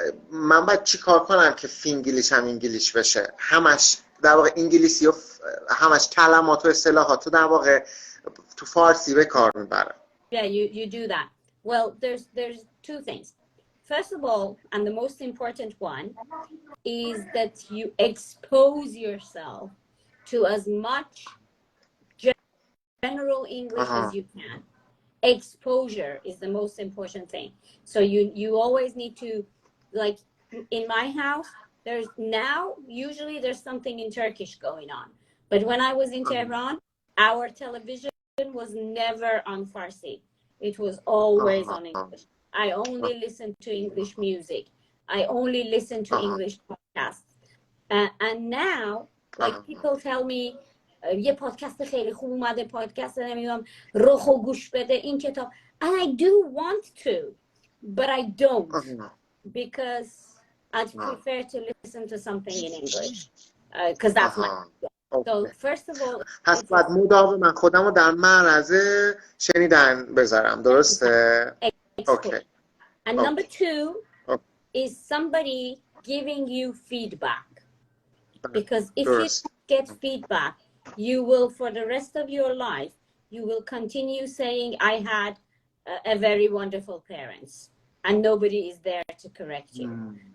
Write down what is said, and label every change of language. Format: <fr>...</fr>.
<fa>من باید چی کار کنم که فینگلیش هم انگلیش بشه؟ همش در واقع انگلیسی و همش کلمات و اصطلاحات در واقع تو فارسی به کار میبرم.</fa> <en>Yeah, you do that. Well, there's two things. First of all, and the most important one, is that you expose yourself to as much general English as you can. Exposure is the most important thing. So you always need to, like in my house, usually there's something in Turkish going on. But when I was in Tehran, our television was never on Farsi. It was always on English. I only listened to English music. I only listened to English podcasts. And now, like people tell me,</en> <fa>یه پادکست خیلی خوب اومده، پادکست نمیدونم رخو گوش بده این کتاب.</fa> <en>And I do want to, but I don't, because I'd prefer to listen to something in English, because that's my... So first of all,</en> <fa>پس باید مداوم من خودم رو در معرض شنیدن بذارم، درسته؟</fa> <en>Okay. And number two is somebody giving you feedback, because if you get feedback, you will, for the rest of your life, you will continue saying, I had a very wonderful parents, and nobody is there to correct you.</en>